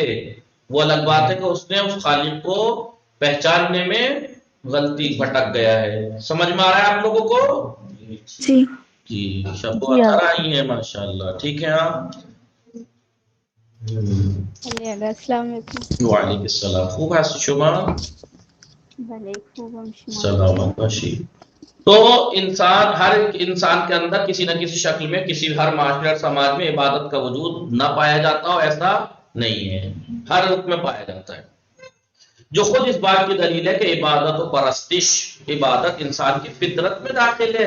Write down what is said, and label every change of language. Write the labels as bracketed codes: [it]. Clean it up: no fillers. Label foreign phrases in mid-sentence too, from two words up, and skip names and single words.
[ur] وہ الگ بات ہے کہ اس نے اس خالق کو پہچاننے میں غلطی بھٹک گیا ہے. سمجھ میں آ رہا ہے آپ لوگوں کو؟ جی جی شب و جی اطہر آئی ہیں ماشاءاللہ. ٹھیک ہے آپ. السلام علیکم. وعلیکم السلام. [fa] خوب هستی شما؟ بله خوبم. شما سلامت باشی. [ur] تو انسان، ہر انسان کے اندر کسی نہ کسی شکل میں، کسی ہر معاشرے اور سماج میں عبادت کا وجود نہ پایا جاتا ہو، ایسا نہیں ہے. ہر رخ میں پایا جاتا ہے. جو خود اس بات کی دلیل ہے کہ عبادت و پرستش، عبادت انسان کی فطرت میں داخل ہے.